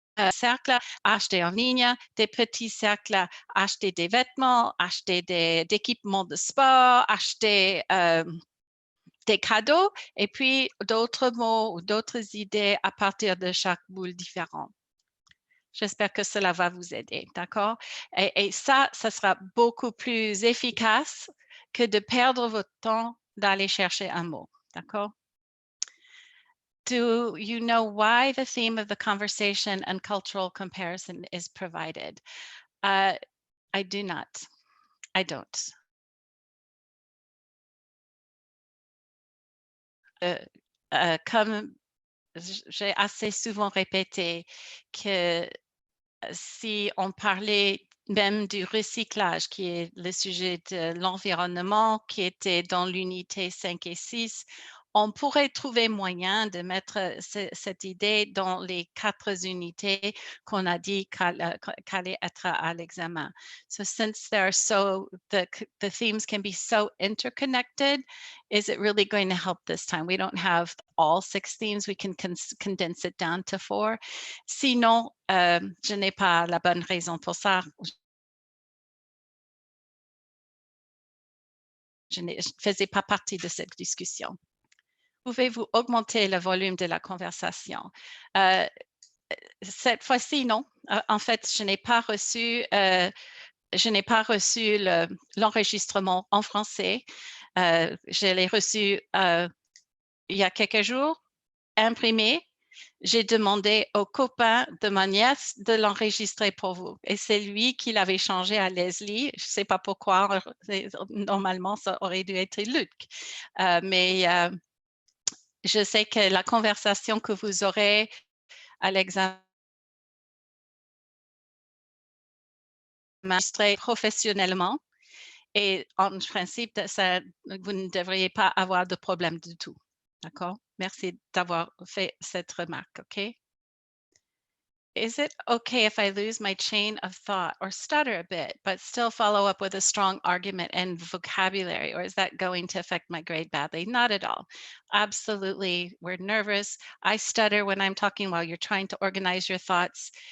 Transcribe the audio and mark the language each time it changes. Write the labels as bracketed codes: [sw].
[fr] Cercles, acheter en ligne, des petits cercles, acheter des vêtements, acheter des équipements de sport, acheter des cadeaux, et puis d'autres mots ou d'autres idées à partir de chaque boule différente. J'espère que cela va vous aider, d'accord? Et ça sera beaucoup plus efficace que de perdre votre temps d'aller chercher un mot, d'accord? [en] Do you know why the theme of the conversation and cultural comparison is provided? I do not. I don't. [fr] Comme j'ai assez souvent répété que si on parlait même du recyclage, qui est le sujet de l'environnement, qui était dans l'unité 5 et 6, on pourrait trouver moyen de mettre cette idée dans les 4 unités qu'on a dit qu'allaient être à l'examen. [en] So since the themes can be so interconnected, is it really going to help this time? We don't have all 6 themes. We can condense it down to 4. [fr] Sinon, je n'ai pas la bonne raison pour ça. Je ne faisais pas partie de cette discussion. Pouvez-vous augmenter le volume de la conversation? Cette fois-ci, non. En fait, je n'ai pas reçu je n'ai pas reçu l'enregistrement en français. Je l'ai reçu il y a quelques jours, imprimé. J'ai demandé au copain de ma nièce de l'enregistrer pour vous. Et c'est lui qui l'avait changé à Leslie. Je ne sais pas pourquoi. Normalement, ça aurait dû être Luc. Mais je sais que la conversation que vous aurez à l'examen enregistrée professionnellement. Et en principe, ça, vous ne devriez pas avoir de problème du tout. D'accord? Merci d'avoir fait cette remarque, OK? [en] Is it okay if I lose my chain of thought or stutter a bit, but still follow up with a strong argument and vocabulary? Or is that going to affect my grade badly? Not at all. Absolutely. We're nervous. I stutter when I'm talking while you're trying to organize your thoughts.